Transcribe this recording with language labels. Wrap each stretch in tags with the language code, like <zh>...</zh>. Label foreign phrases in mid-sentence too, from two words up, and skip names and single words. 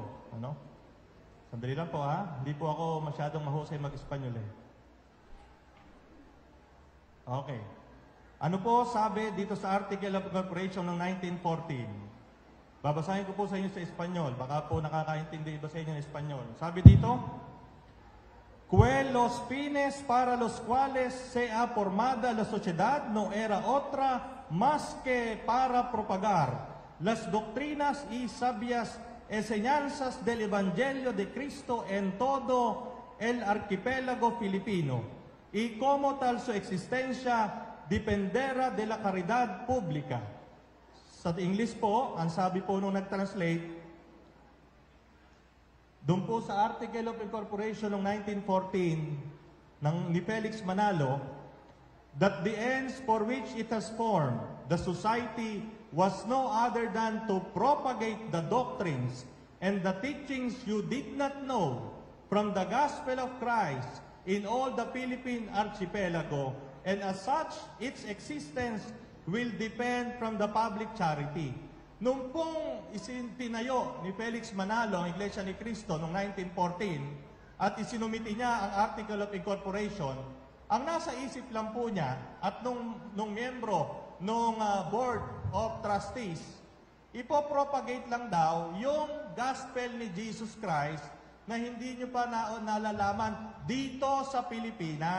<tl>Ano? Sandali lang po ha. Hindi po ako masyadong mahusay mag-Espanyol eh. Okay. Ano po sabi dito sa</tl> <en>Article of Incorporation</en> <tl>ng 1914? Babasahin ko po sa inyo sa Espanyol. Baka po nakakaintindi iba sa inyo ng Espanyol. Sabi dito,</tl> <es>que los fines para los cuales se ha formada la sociedad no era otra más que para propagar las doctrinas y sabias enseñanzas del Evangelio de Cristo en todo el arquipélago filipino, y como tal su existencia dependerá de la caridad pública.</es> <tl>Sa English po, ang sabi po nung nag-translate, Doon po sa</tl> <en>Article of Incorporation</en> <tl>noong 1914 ni Felix Manalo,</tl> <en>that the ends for which it has formed the society was no other than to propagate the doctrines and the teachings you did not know from the gospel of Christ in all the Philippine archipelago, and as such, its existence will depend from the public charity.</en> <tl>Nung pong tinayo ni Felix Manalo ang Iglesia ni Cristo noong 1914 at isinumiti niya ang</tl> <en>Article of Incorporation,</en> <tl>ang nasa isip lang po niya at nung miyembro nung</tl> <en>Board of Trustees,</en> <tl>ipopropagate lang daw yung gospel ni Jesus Christ na hindi nyo pa nalalaman dito sa Pilipinas.</tl>